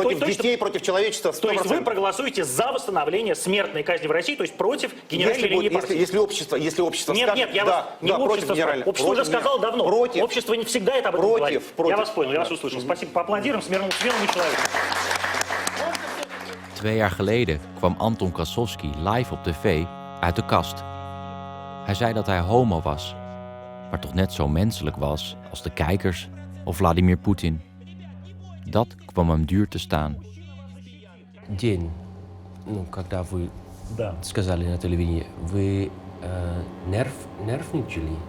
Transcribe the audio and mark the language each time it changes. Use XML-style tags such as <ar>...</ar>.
<ru>против детей, против человечества, 100%. То есть вы проголосуете за восстановление смертной казни в России, то есть против генеральной линии партии? Если общество скажет... Нет, я вас не общество спрашиваю. Общество уже сказало давно. Общество не всегда это об этом говорит. Я вас понял, я вас услышал. Спасибо. Поаплодируем смирному человеку.</ru> <nl>2 jaar geleden kwam Anton Kosovsky live op tv uit de kast. Hij zei dat hij homo was, maar toch net zo menselijk was als de kijkers of Vladimir Poetin. Dat kwam hem duur te staan.</nl> <ru>День, когда вы Да. сказали на телевидении, вы нервничали?</ru>